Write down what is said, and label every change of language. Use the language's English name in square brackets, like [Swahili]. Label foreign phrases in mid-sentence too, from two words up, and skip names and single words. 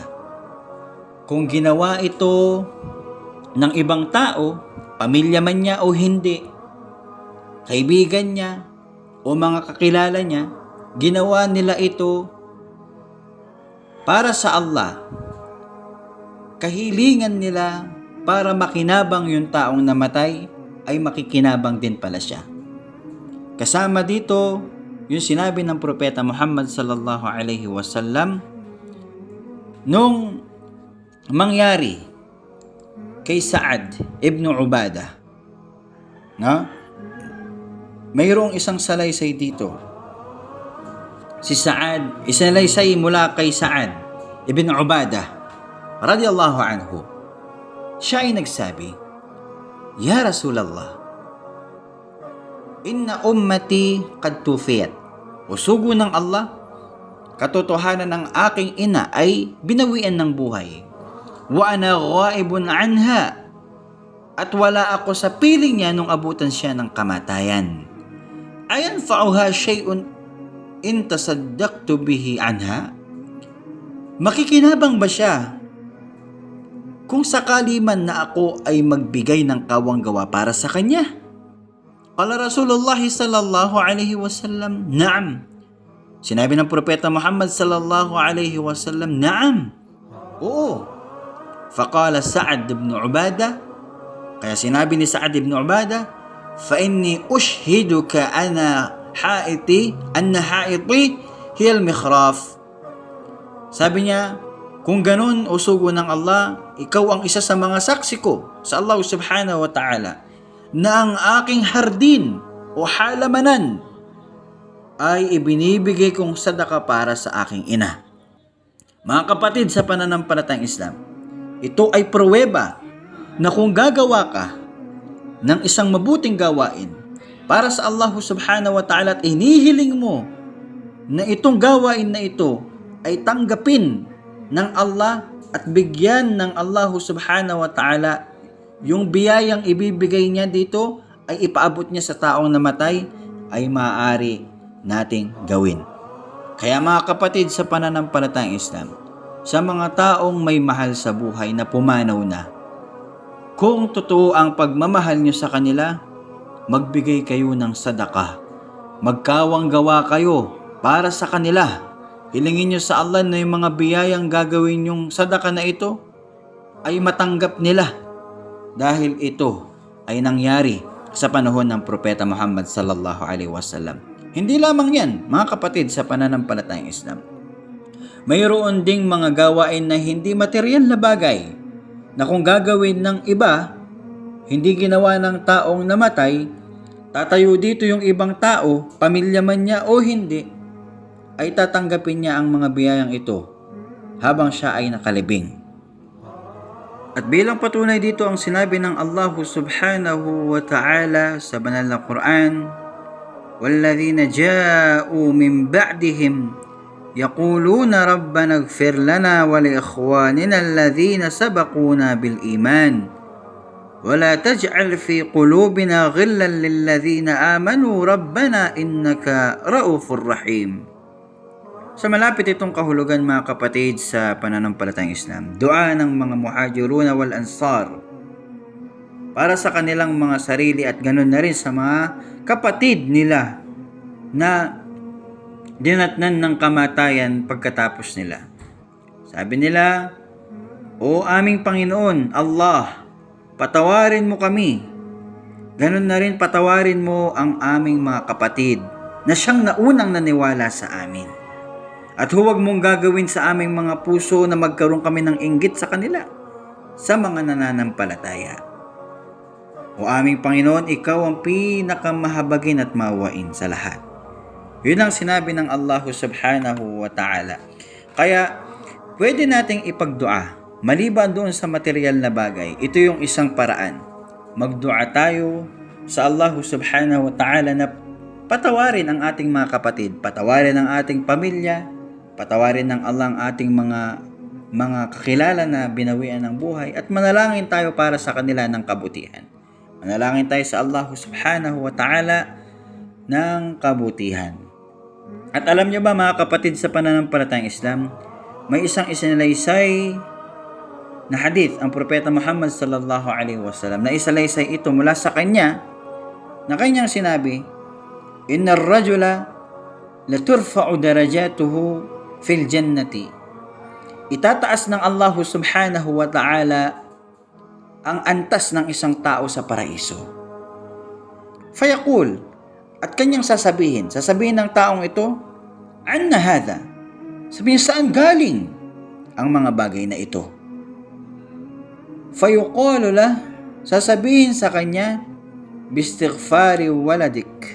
[Filipino] Kung ginawa ito ng ibang tao, pamilya man niya o hindi, kaibigan niya, o mga kakilala niya, ginawa nila ito para sa Allah. Kahilingan nila para makinabang yung taong namatay ay makikinabang din pala siya. Kasama dito yung sinabi ng Propeta Muhammad [Arabic] صلى الله عليه وسلم [Filipino] nung mangyari kay Sa'ad ibn Ubadah. No? Mayroong isang salaysay dito. Si Sa'ad, isalaysay mula kay Sa'ad ibn Ubadah [Arabic] رضي الله عنه. [Filipino] Siya ay nagsabi, [Arabic] "يا رسول الله، إن أمي قد توفيت." [Filipino] O sugo ng Allah, katotohanan ng aking ina ay binawian ng buhay. [Arabic] وأنا غائب عنها, [Filipino] at wala ako sa piling niya nung abutan siya ng kamatayan. [Arabic] أينفعها شيء إن تصدقت به عنها? [Filipino] Makikinabang ba siya kung sakali man na ako ay magbigay ng kawanggawa para sa kanya? [Arabic] قال رسول الله صلى الله عليه وسلم، "نعم." [Filipino] Sinabi ng Propeta Muhammad [Arabic] صلى الله عليه وسلم, [Filipino] "Na'am." Oo. [Arabic] فقال سعد بن عبادة, [Filipino] kaya sinabi ni Sa'ad ibn Ubadah, [Arabic] "فإني أشهدك أن حائطي هي المخراف." [Filipino] Sabi niya, kung ganun o sugo ng Allah, ikaw ang isa sa mga saksi ko sa Allah [Arabic] سبحانه وتعالى [Filipino] na ang aking hardin o halamanan ay ibinibigay kong sadaka para sa aking ina. Mga kapatid sa pananampalatayang Islam, ito ay pruweba na kung gagawa ka ng isang mabuting gawain para sa Allah [Arabic] سبحانه وتعالى [Filipino] at inihiling mo na itong gawain na ito ay tanggapin ng Allah at bigyan ng Allah [Arabic] سبحانه وتعالى, [Filipino] yung biyayang ibibigay niya dito ay ipaabot niya sa taong namatay, ay maaari nating gawin. Kaya mga kapatid sa pananampalatayang Islam, sa mga taong may mahal sa buhay na pumanaw na, kung totoo ang pagmamahal niyo sa kanila, magbigay kayo ng sadaka. Magkawanggawa kayo para sa kanila. Hilingin niyo sa Allah na yung mga biyayang gagawin yung sadaka na ito ay matanggap nila, dahil ito ay nangyari sa panahon ng Propeta Muhammad [Arabic] صلى الله عليه وسلم. [Filipino] Hindi lamang yan, mga kapatid sa pananampalatayang Islam. Mayroon ding mga gawain na hindi materyal na bagay na kung gagawin ng iba, hindi ginawa ng taong namatay, tatayo dito yung ibang tao, pamilya man niya o hindi, ay tatanggapin niya ang mga biyayang ito habang siya ay nakalibing. At bilang patunay dito ang sinabi ng Allah [Arabic] سبحانه وتعالى [Filipino] sa banal na Quran, [Arabic] "والذين جاءوا من بعدهم يقولون ربنا اغفر لنا ولإخواننا الذين سبقونا بالإيمان ولا تجعل في قلوبنا غلا للذين آمنوا ربنا إنك رؤوف رحيم." [Filipino] Sa malapit itong kahulugan mga kapatid sa pananampalatayang Islam, dua ng mga [Arabic] المهاجرون والأنصار [Filipino] para sa kanilang mga sarili at ganun na rin sa mga kapatid nila na dinatnan ng kamatayan pagkatapos nila. Sabi nila, "O aming Panginoon, Allah, patawarin mo kami. Ganun na rin patawarin mo ang aming mga kapatid na siyang naunang naniwala sa amin. At huwag mong gagawin sa aming mga puso na magkaroon kami ng inggit sa kanila, sa mga nananampalataya. O aming Panginoon, ikaw ang pinakamahabagin at maawain sa lahat." Yun ang sinabi ng Allah [Arabic] سبحانه وتعالى. [Filipino] Kaya, pwede nating ipagdua. Maliban doon sa material na bagay, ito yung isang paraan. Magdua tayo sa Allah [Arabic] سبحانه وتعالى [Filipino] na patawarin ang ating mga kapatid, patawarin ang ating pamilya, patawarin ng Allah ang ating mga kakilala na binawian ng buhay, at manalangin tayo para sa kanila ng kabutihan. Manalangin tayo sa Allah [Arabic] سبحانه وتعالى [Filipino] ng kabutihan. At alam niyo ba mga kapatid sa pananampalatayang Islam, may isang isinalaysay na hadith ang Propeta Muhammad [Arabic] صلى الله عليه وسلم [Filipino] na isalaysay ito mula sa kanya na kanyang sinabi, [Arabic] "إن الرجل لترفع درجته في الجنة." [Filipino] Itataas ng Allah [Arabic] سبحانه وتعالى [Filipino] ang antas ng isang tao sa paraiso. Fayaqul, at kanyang sasabihin ng taong ito, [Arabic] "أنى هذا?" [Filipino] Sabihin, saan galing ang mga bagay na ito? [Arabic] فيقال له, [Filipino] sasabihin sa kanya, [Arabic] "باستغفار ولدك."